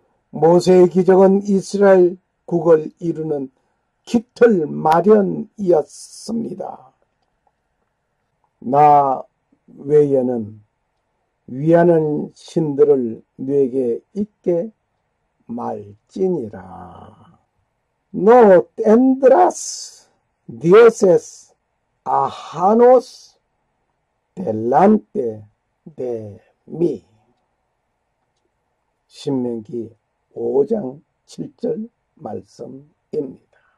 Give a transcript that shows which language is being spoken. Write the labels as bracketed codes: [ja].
[ko] 모세의 기적은 이스라엘국을 이루는 깃털 마련이었습니다. 나 외에는 위하는 신들을 네게 있게 말지니라. [es] No tendrás dioses ajenos delante de mí. [ko] 신명기 5장 7절 말씀입니다.